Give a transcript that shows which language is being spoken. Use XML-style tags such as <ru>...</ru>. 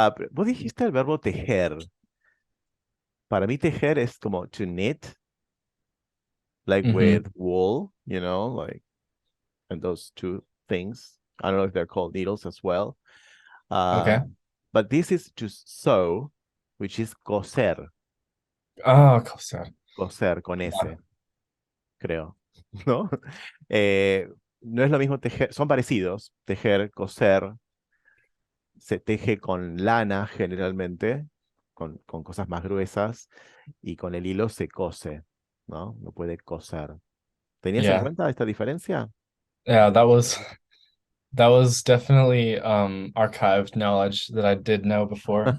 <es>Vos dijiste el verbo tejer. Para mí tejer es como</es> <en>to knit, like Hmm. with wool, like, and those two things. I don't know if they're called needles as well. Okay. But this is to sew, which is coser,</en> <es>Oh, coser. coser con</es> <en>Yeah.</en> <es>S, creo, ¿no? No es lo mismo tejer, son parecidos, tejer, coser, se teje con lana generalmente, con cosas más gruesas, y con el hilo se cose, ¿no? No puede coser. ¿Tenías en</es> <en>Yeah.</en> <es>cuenta esta diferencia?</es> <en>Yeah, that was definitely archived knowledge that I did know before.</en>